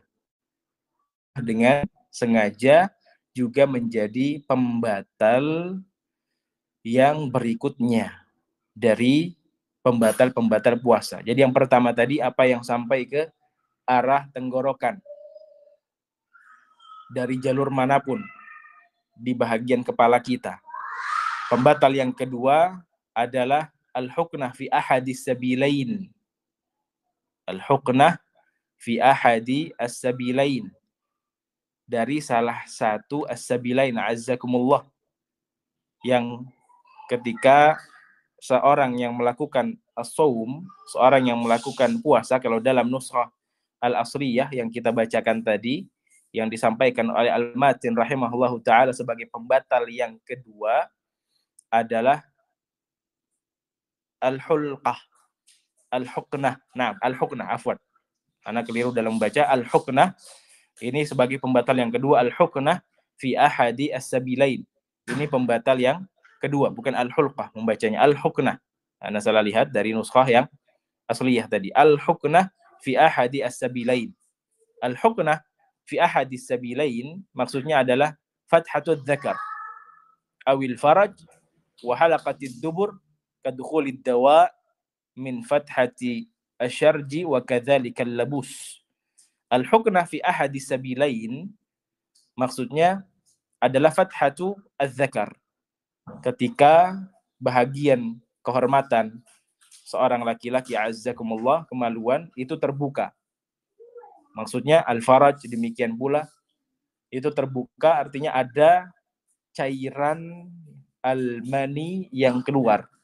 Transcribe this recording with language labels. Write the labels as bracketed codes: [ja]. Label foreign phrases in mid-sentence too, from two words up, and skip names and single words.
[id] Dengan sengaja juga menjadi pembatal yang berikutnya dari pembatal-pembatal puasa. Jadi yang pertama tadi apa yang sampai ke arah tenggorokan dari jalur manapun di bahagian kepala kita. Pembatal yang kedua adalah [ar] الحقنة في أحد السبيلين. الحقنة في أحد السبيلين, [id] dari salah satu [ar] السبيلين، أعزكم الله, [id] yang ketika seorang yang melakukan as-saum, seorang yang melakukan puasa, kalau dalam [ar] النسخة الأصلية [id] yang kita bacakan tadi, yang disampaikan oleh Al-Matin [ar] رحمه الله تعالى [id] sebagai pembatal yang kedua adalah [ar] الحلقة، الحقنة. [id] Nah, [ar] الحقنة، عفوا. [id] Anak keliru dalam membaca al-huknah. Ini sebagai pembatal yang kedua, [ar] الحقنة في أحد السبيلين. [id] Ini pembatal yang kedua, bukan al-hulqah membacanya, al-huknah. Anda salah lihat dari nuskhah yang asliyah tadi. [ar] الحقنة في أحد السبيلين. الحقنة في أحد السبيلين [id] maksudnya adalah [ar] فتحة الذكر أو الفرج وحلقة الدبر كدخول الدواء من فتحة الشرج وكذلك اللبوس. الحقنة في أحد السبيلين [id] maksudnya adalah [ar] فتحة الذكر, [id] ketika bahagian kehormatan seorang laki-laki, azzakumullah, kemaluan itu terbuka. Maksudnya al-faraj demikian pula itu terbuka, artinya ada cairan al-mani yang keluar.